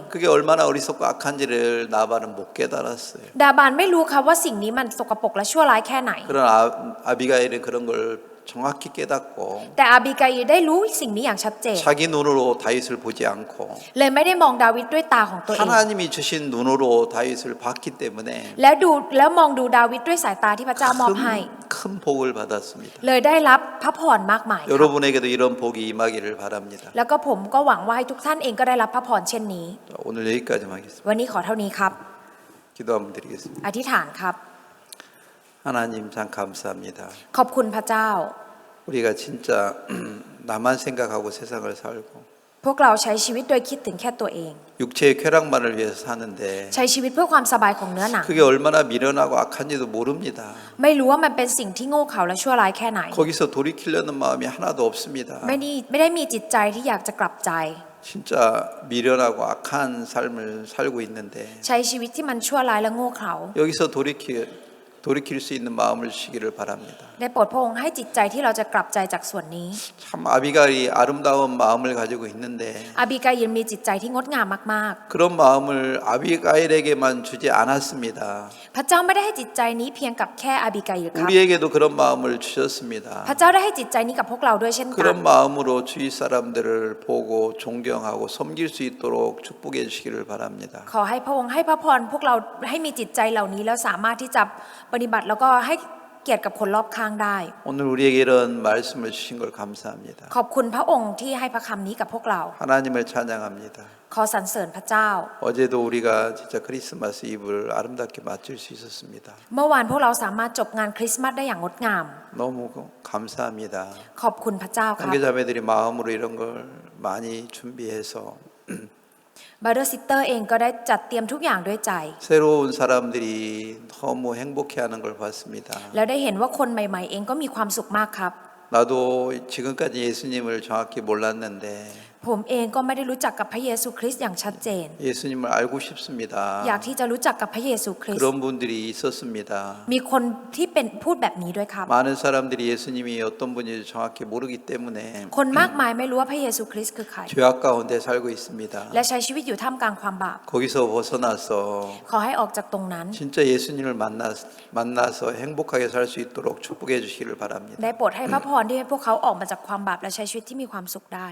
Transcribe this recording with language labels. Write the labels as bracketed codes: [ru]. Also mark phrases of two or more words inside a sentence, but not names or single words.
[ko] 그게 얼마나 어리석고 악한지를 나발은 못 깨달았어요. [th] ดาบานไม่รู้ครับว่าสิ่งนี้มันสกปรกและชั่วร้ายแค่ไหน [ko] 그런 아비가일은 그런 걸 정확히 깨닫고 [th] แต่อาบิกาอิลได้รู้สิ่งนี้อย่างชัดเจน [ko] 자기 눈으로 다윗을 보지 않고 [th] เลยไม่ได้มองดาวิดด้วยตาของตัวเอง [ko] 하나님이 주신 눈으로 다윗을 봤기 때문에 [th] แล้วมองดูดาวิดด้วยสายตาที่พระเจ้ามอบให้ [ko] 큰 복을 받았습니다. [th] เลยได้รับพระพรมากมายครับ [ko] 여러분에게도 이런 복이 임하기를 바랍니다. [th] แล้วก็ผมก็หวังว่าให้ทุกท่านเองก็ได้รับพระพรเช่นนี้ [ko] 자, 오늘 여기까지만 하겠습니다. [th] วันนี้ขอเท่านี้ครับ [ko] 기도 한번 드리겠습니다. [th] อธิษฐานครับ [ko] 하나님 참 감사합니다. [th] ขอบคุณพระเจ้า [ko] 우리가 진짜 나만 생각하고 세상을 살고 [th] พวกเราใช้ชีวิตโดยคิดถึงแค่ตัวเอง [ko] 육체의 쾌락만을 위해서 사는데 [th] ใช้ชีวิตเพื่อความสบายของเนื้อหนัง [ko] 그게 얼마나 미련하고 악한지도 모릅니다. [th] ไม่รู้ว่ามันเป็นสิ่งที่โง่เขลาและชั่วร้ายแค่ไหน [ko] 거기서 돌이키려는 마음이 하나도 없습니다. [th] ไม่ได้มีจิตใจที่อยากจะกลับใจ [ko] 진짜 미련하고 악한 삶을 살고 있는데 [th] ใช้ชีวิตที่มันชั่วร้ายและโง่เขลา [ko] 여기서 돌이킬 수 있는 마음을 주시기를 바랍니다. [th] ได้โปรดพระองค์ให้จิตใจที่เราจะกลับใจจากส่วนนี้ [ko] 참 아비가일이 아름다운 마음을 가지고 있는데 [th] อาบิกาอิลมีจิตใจที่งดงามมาก [ko] 그런 마음을 아비가일에게만 주지 않았습니다. [th] ๆ พระเจ้าไม่ได้ให้จิตใจนี้เพียงกับแค่อาบิกาอิลครับ [ko] 우리에게도 그런 마음을 주셨습니다. [th] พระเจ้าได้ให้จิตใจนี้กับพวกเราด้วยเช่นกัน [ko] 그런 마음으로 주위 사람들을 보고 존경하고 섬길 수 있도록 축복해 주시기를 바랍니다. [th] ขอให้พระองค์ให้พระพรพวกเราให้มีจิตใจเหล่านี้แล้วสามารถที่จะปฏิบัติแล้วก็ให้เกียรติกับคนรอบข้างได้ [ko] 오늘 우리에게 이런 말씀을 주신 걸 감사합니다. [th] ขอบคุณพระองค์ที่ให้พระคำนี้กับพวกเรา [ko] 하나님을 찬양합니다. [th] ขอสรรเสริญพระเจ้า [ko] 어제도 우리가 진짜 크리스마스 이브를 아름답게 마칠 수 있었습니다. [th] เมื่อวานพวกเราสามารถจบงานคริสต์มาสได้อย่างงดงาม [ko] 너무 감사합니다. [th] ขอบคุณพระเจ้าครับ [ko] 형제자매들이 마음으로 이런 걸 많이 준비해서 [en] brother sister [th] เองก็ได้จัดเตรียมทุกอย่างด้วยใจ [ko] 새로운 사람들이 너무 행복해하는 걸 봤습니다. [th] แล้วได้เห็นว่าคนใหม่ๆเองก็มีความสุขมากครับ [ko] 나도 지금까지 예수님을 정확히 몰랐는데 [th] ผมเองก็ไม่ได้รู้จักกับพระเยซูคริสต์อย่างชัดเจน [ko] 예수님을 알고 싶습니다. [th] อยากที่จะรู้จักกับพระเยซูคริสต์ [ko] 그런 분들이 있었습니다. [th] มีคนที่เป็นพูดแบบนี้ด้วยครับ [ko] 많은 사람들이 예수님이 어떤 분인지 정확히 모르기 때문에 [th] คนมากมายไม่รู้ว่าพระเยซูคริสต์คือใคร [ko] 죄악 가운데 살고 있습니다. [th] และใช้ชีวิตอยู่ท่ามกลางความบาป [ko] 거기서 벗어나서 [th] ขอให้ออกจากตรงนั้น [ko] 진짜 예수님을 만나서 행복하게 살 수 있도록 축복해 주시기를 바랍니다. [th] ได้โปรดให้พระพรที่ให้พวกเขาออกมาจากความบาปและใช้ชีวิตที่มีความสุขได้